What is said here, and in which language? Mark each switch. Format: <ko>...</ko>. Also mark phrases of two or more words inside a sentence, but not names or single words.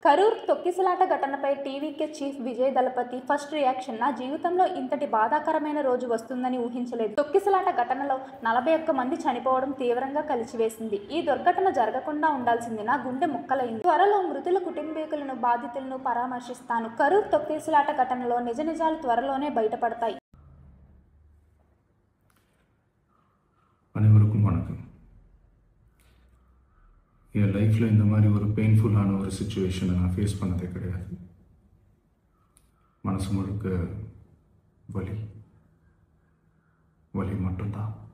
<te>కరూర్ తొక్కిసలాట ఘటనపై టీవీకే చీఫ్ విజయ్ దళపతి</te> <en>first reaction:</en> <te>నా జీవితంలో ఇంతటి బాధాకరమైన రోజు వస్తుందని ఊహించలేదు. తొక్కిసలాట ఘటనలో 41 మంది చనిపోవడం తీవ్రంగా కలిచివేసింది. ఈ దుర్ఘటన జరగకుండా ఉండాల్సింది. నా గుండె ముక్కలైంది. త్వరలో మృతుల కుటుంబీకులను, బాధితులను పరామర్శిస్తాను. కరూర్ తొక్కిసలాట ఘటనలో నిజ నిజాలు త్వరలోనే బయటపడతాయి.</te> <ta>அனைவருக்கும் வணக்கம். என் லைஃப்பில் இந்த மாதிரி ஒரு பெயின்ஃபுல்லான ஒரு சுச்சுவேஷனை நான் ஃபேஸ் பண்ணதே கிடையாது. மனசு முழுக்க வலி மட்டும்தான்.</ta>